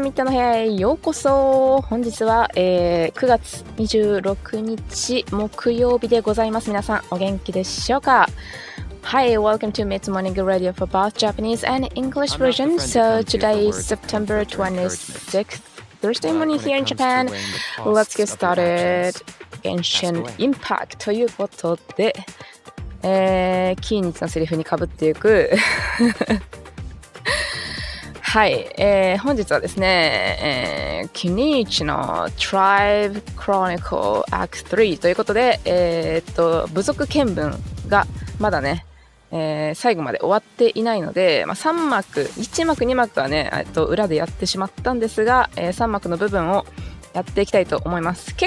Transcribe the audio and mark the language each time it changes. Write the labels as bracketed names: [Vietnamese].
[Japanese] みっの部屋へようこそ。本日は、9月26日木曜日でございます。皆さんお元気でしょうか？ [English] Hi, welcome to Mit's Morning Radio for both Japanese and English versions. So today is September 26th, Thursday morning here in Japan. Let's get started. [Japanese] Genshin Impact ということで、キーニッチのセリフに被っていくはい、本日はですね、Kinich の Tribe Chronicle Act 3ということで、部族見聞がまだね、最後まで終わっていないので、3幕、1幕2幕はね、裏でやってしまったんですが、3幕の部分をやっていきたいと思います。